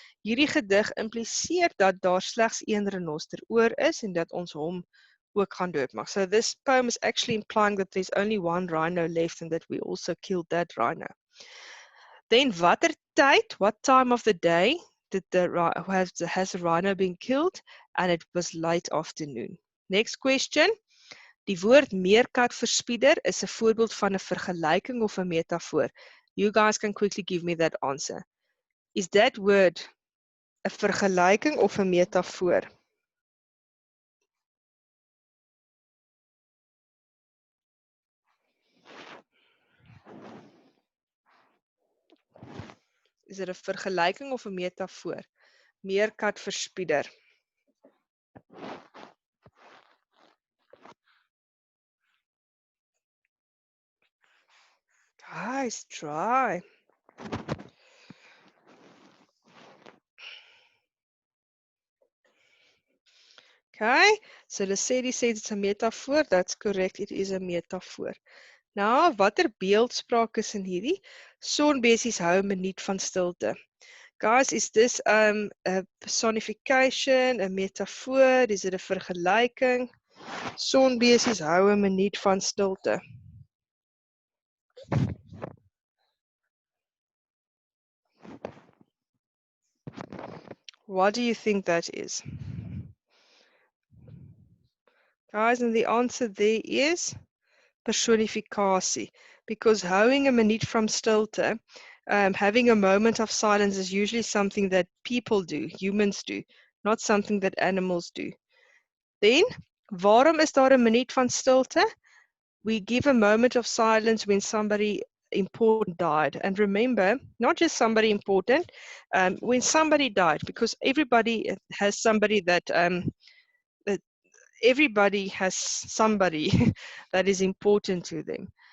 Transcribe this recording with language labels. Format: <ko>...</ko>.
<af>Hierdie gedig impliseer dat daar slegs een renoster oor is en dat ons hom ook gaan doodmaak.</af> <en>So this poem is actually implying that there's only one rhino left and that we also killed that rhino. Then</en> <af>watter tyd,</af> <en>what time of the day did has the rhino been killed? And it was late afternoon. Next question.</en> <af>Die woord meerkatverspieder is 'n voorbeeld van 'n vergelyking of 'n metafoor.</af> <en>You guys can quickly give me that answer. Is that word</en> <af>'n vergelyking of 'n metafoor? Is dit 'n vergelyking of 'n metafoor? Meerkatverspieder.</af> <en>Guys, try. Okay, so Lesedi says it's a metaphor. That's correct, it is a metaphor.</en> <af>Nou, watter beeldspraak is in hierdie? Sonbesies hou 'n minuut van stilte.</af> <en>Guys, is this a personification, a metafoor? Is it a vergelyking?</en> <af>Sonbesies hou 'n minuut van stilte.</af> <en>What do you think that is? Guys, and the answer there is personifikasie, because houing</en> <af>'n minuut</af> <en>from stilte, having a moment of silence is usually something that people do, humans do, not something that animals do. Then,</en> <af>waarom is daar 'n minuut van stilte?</af> <en>We give a moment of silence when somebody important died. And remember, not just somebody important, when somebody died, because everybody has somebody that everybody has somebody that is important to them.</en>